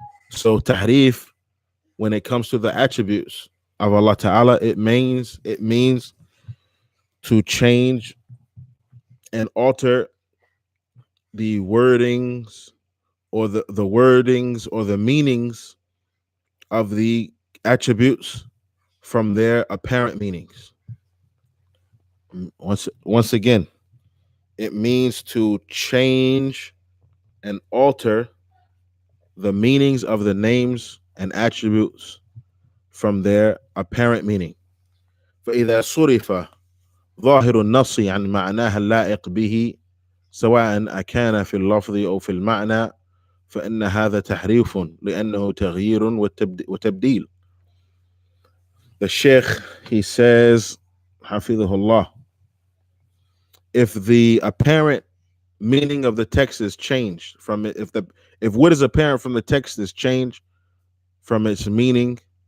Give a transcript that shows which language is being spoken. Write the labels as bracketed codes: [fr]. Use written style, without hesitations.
[en] So tahrif, when it comes to the attributes of Allah Ta'ala, it means to change and alter the wordings or the wordings or the meanings of the attributes from their apparent meanings. Once again, it means to change and alter the meanings of the names and attributes from their apparent meaning. [ar] فإذا صرف ظاهر النص عن معناها اللائق به سواء أكان في اللفظ أو في المعنى فإن هذا تحريف لأنه تغيير وتبديل. [en] The Sheikh, he says, حفظه if the apparent meaning of the text is changed from it, if what is apparent from the text is changed from its meaning,